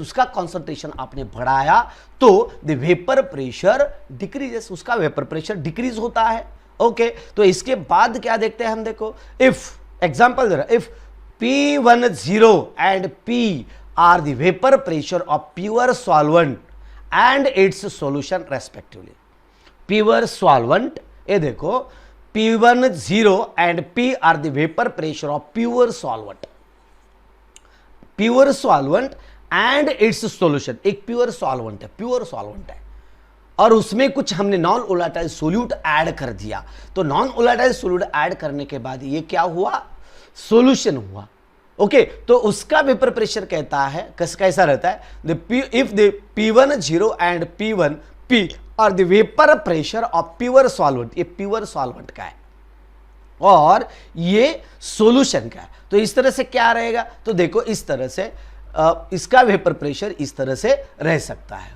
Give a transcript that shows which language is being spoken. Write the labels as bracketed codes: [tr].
[hi] उसका कॉन्सेंट्रेशन आपने बढ़ाया तो [en] the vapour pressure decreases, [hi] उसका वेपर प्रेशर डिक्रीज होता है। ओके, तो इसके बाद क्या देखते हैं हम, देखो, इफ एग्जाम्पल दे रहा, [en] If P10 and P are the vapor pressure of pure solvent and its solution respectively। pure solvent, ये देखो, P10 and P are the vapor pressure of pure solvent and its solution। [hi] एक pure solvent है और उसमें कुछ हमने non volatile solute add कर दिया, तो नॉन वोलाटाइल सोल्यूट ऐड करने के बाद ये क्या हुआ, सॉल्यूशन हुआ। ओके, तो उसका वेपर प्रेशर कहता है कैसा रहता है, [en] if the P10 and P are the vapour pressure of pure solvent, [hi] ये प्योर सॉल्वेंट का है और ये सॉल्यूशन का है, तो इस तरह से क्या रहेगा, तो देखो इस तरह से इसका वेपर प्रेशर इस तरह से रह सकता है।